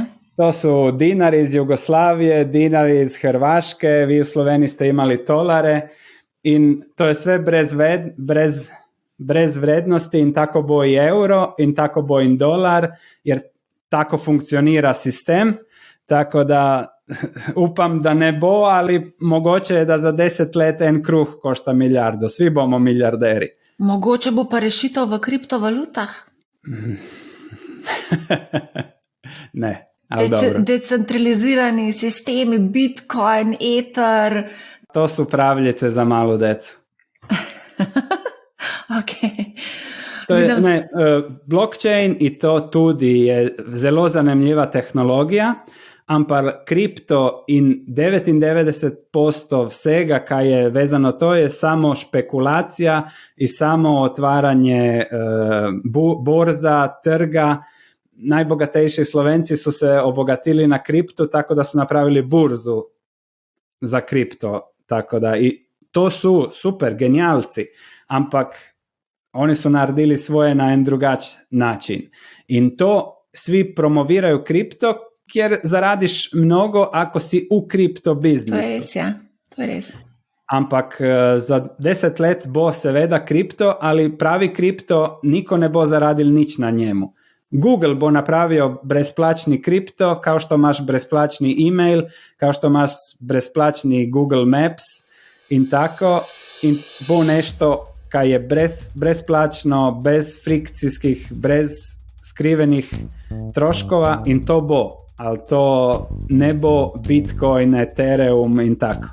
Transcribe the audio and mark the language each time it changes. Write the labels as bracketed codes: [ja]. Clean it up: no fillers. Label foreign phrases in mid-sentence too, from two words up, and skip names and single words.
[hr] To su dinari iz Jugoslavije, dinari iz Hrvaške, vi u Sloveniji ste imali tolare in to je sve brez vrednosti in tako bo i euro in tako bo i dolar, jer tako funkcionira sistem, tako da upam da ne bo, ali mogoče je da za 10 let en kruh košta milijardo, svi bomo milijarderi. [sl] Mogoče bo pa rešitev v kriptovalutah? [hr] Ne, ali dobro. Decentralizirani sistemi, Bitcoin, Ether. To su pravljice za malu decu. Okay. [sl] Blockchain i to tudi je zelo zanimljiva tehnologija, ampak kripto in 99% vsega, kaj je vezano to, je samo špekulacija i samo otvaranje borza, trga. [hr] Najbogatejši Slovenci su se obogatili na kriptu, tako da su napravili burzu za kripto. Tako da, i to su super, genijalci, ampak oni su naredili svoje na en drugač način. In to svi promoviraju kripto, jer zaradiš mnogo ako si u kripto biznisu. [sl] To je res, ja. To je res. Ampak za 10 let bo seveda kripto, ali pravi kripto niko ne bo zaradil nič na njemu. [hr] Google bo napravio brezplačni kripto, kao što imaš brezplačni e-mail, kao što imaš brezplačni Google Maps in tako, in bo nešto kaj je brezplačno, bez frikcijskih, brez skrivenih troškova in to bo. [sl] Ali to ne bo Bitcoin, Ethereum in tako.